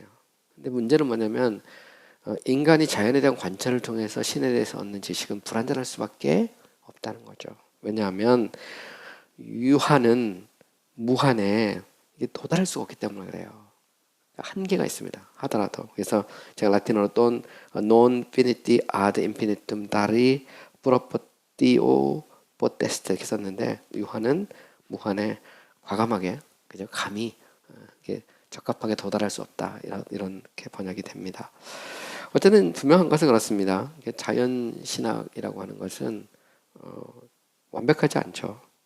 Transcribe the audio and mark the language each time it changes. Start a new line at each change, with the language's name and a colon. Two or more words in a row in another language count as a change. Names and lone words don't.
Korean: 근데 문제는 뭐냐면 인간이 자연에 대한 관찰을 통해서 신에 대해서 얻는 지식은 불완전할 수밖에 없다는 거죠. 왜냐하면 유한은 무한에 도달할 수가 없기 때문에 그래요. 한계가 있습니다. 하더라도. 그래서 제가 라틴어로 돈
Latin: non finiti ad infinitum dari proportio potest
Korean: 이렇게 썼는데 유한은 무한에 과감하게 그죠 감히 이렇게 적합하게 도달할 수 없다 이렇게 번역이 됩니다. 어쨌든 분명한 것은 그렇습니다. 자연 신학이라고 하는 것은 완벽하지 않죠.